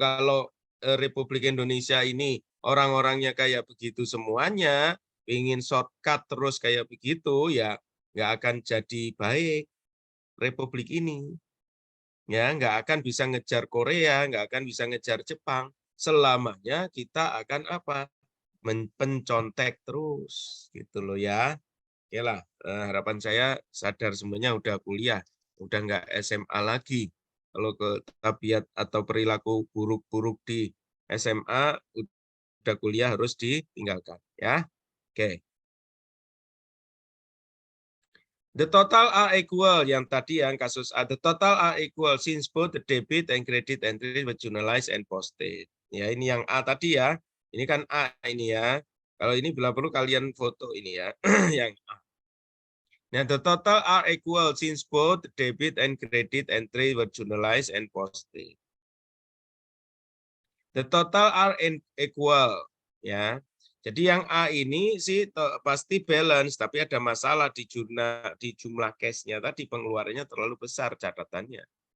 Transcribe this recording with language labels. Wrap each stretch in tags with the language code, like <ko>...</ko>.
<id>Kalau Republik Indonesia ini orang-orangnya kayak begitu semuanya, ingin shortcut terus kayak begitu, ya nggak akan jadi baik Republik ini, ya nggak akan bisa ngejar Korea, nggak akan bisa ngejar Jepang, selamanya kita akan apa, pencontek terus gitu loh ya. Oke lah, harapan saya sadar semuanya udah kuliah, udah nggak SMA lagi. Kalau ke tabiat atau perilaku buruk-buruk di SMA, udah kuliah harus ditinggalkan. Ya, oke.</id> <en>The total are equal,</en> <id>yang tadi yang kasus A.</id> <en>The total are equal since both the debit and credit entry were journalized and posted.</en> <id>Ya, ini yang A tadi ya. Ini kan A ini ya. Kalau ini bila perlu kalian foto ini ya. Yang A.</id> <en>Now, the total are equal since both debit and credit entry were journalized and posted. The total are equal, ya.</en> <id>Jadi yang A ini sih pasti balance, tapi ada masalah di jumlah cash-nya tadi, pengeluarannya terlalu besar catatannya.</id>